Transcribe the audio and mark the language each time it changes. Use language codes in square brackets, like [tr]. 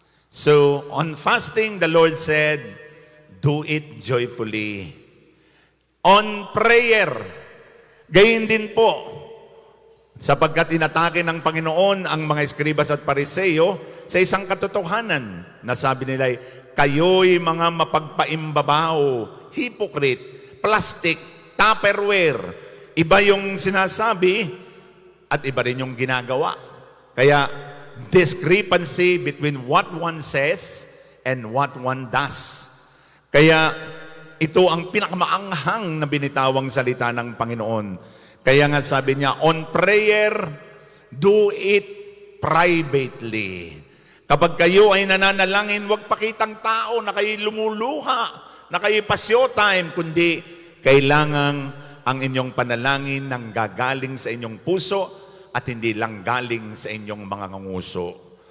[en] So, on fasting, the Lord said, do it joyfully. On prayer, [tl] gayon din po, sapagkat inatake ng Panginoon ang mga eskribas at pariseo sa isang katotohanan na sabi nila, kayo'y mga mapagpaimbabaw, hypocrite, plastic, tupperware. Iba yung sinasabi at iba rin yung ginagawa. [en] Kaya discrepancy between what one says and what one does. [tl] Kaya ito ang pinakamaanghang na binitawang salita ng Panginoon. Kaya nga sabi niya, [en] on prayer, do it privately. [tl] Kapag kayo ay nananalangin, huwag pakitang tao na kayo lumuluha, na kayo pasyo time, kundi kailangan ang inyong panalangin nang gagaling sa inyong puso at hindi lang galing sa inyong mga nguso.